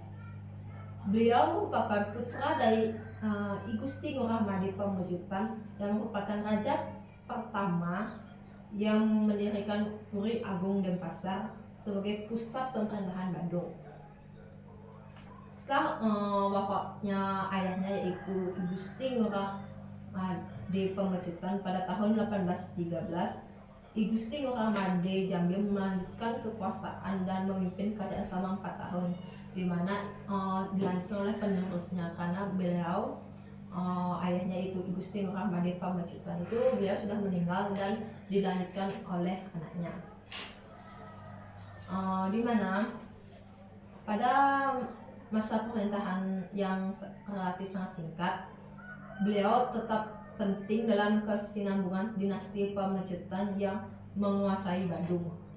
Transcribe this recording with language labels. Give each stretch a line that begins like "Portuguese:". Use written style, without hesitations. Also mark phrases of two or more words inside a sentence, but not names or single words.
Indonesian: Beliau merupakan putra dari I Gusti Ngurah Made Pamecutan yang merupakan raja pertama yang mendirikan Puri Agung Denpasar sebagai pusat pemerintahan Bandung. Setelah wafatnya ayahnya yaitu I Gusti Ngurah Made Pamecutan pada tahun 1813, I Gusti Ngurah Made Jambe melanjutkan kekuasaan dan memimpin kerajaan selama 4 tahun, di mana dilanjutkan oleh penerusnya, karena beliau ayahnya itu I Gusti Ngurah Made Pamecutan itu beliau sudah meninggal dan dilanjutkan oleh anaknya. Di mana pada masa pemerintahan yang relatif sangat singkat, beliau tetap penting dalam kesinambungan dinasti Pamecutan yang menguasai Bandung.